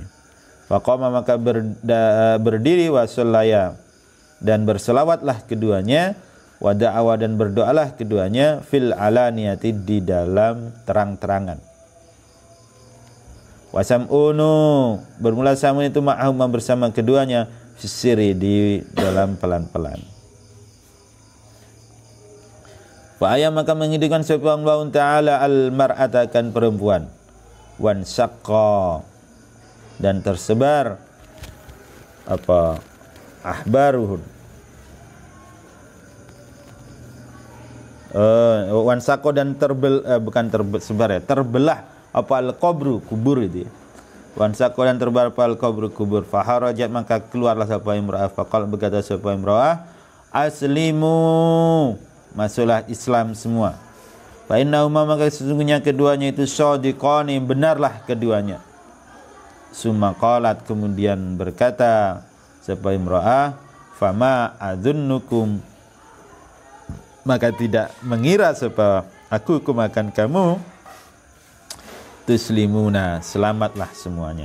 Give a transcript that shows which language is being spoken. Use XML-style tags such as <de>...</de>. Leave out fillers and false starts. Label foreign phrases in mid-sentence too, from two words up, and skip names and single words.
<bjn>Faqama, maka berdiri, wasallaya, dan berselawatlah keduanya, wada'awa, dan berdoalah keduanya,</bjn> <ar>في العلانية,</ar> <bjn>di dalam terang-terangan. Wasam'unu, bermula Sam'un itu ma'ahum, bersama keduanya, fisiri, di dalam pelan-pelan. Fa'aya, maka menghidupkan sapa Allah Ta'ala al-mar'ata, akan perempuan,</bjn> <ar>وانشق,</ar> <bjn>dan tersebar apa ahbaruhun,</bjn> <ar>وانشق,</ar> <bjn>dan terbelah apa al-qabru, kubur itu ya.</bjn> <ar>وانشق</ar> <bjn>dan terbar al-qabru, kubur. Faharajat maka keluarlah sapa imra'ah, faqal berkata sapa imra'ah, aslimu, masuklah Islam semua.</bjn> <ar>فإنهما</ar> <bjn>maka sesungguhnya keduanya itu shadiqani, benarlah keduanya.</bjn> <ar>ثم قالت</ar> <bjn>kemudian berkata sapa imra'ah,</bjn> <ar>فما أظنكم,</ar> <bjn>maka tidak mengira sapa aku akan kamu tuslimuna, selamatlah semuanya.</bjn>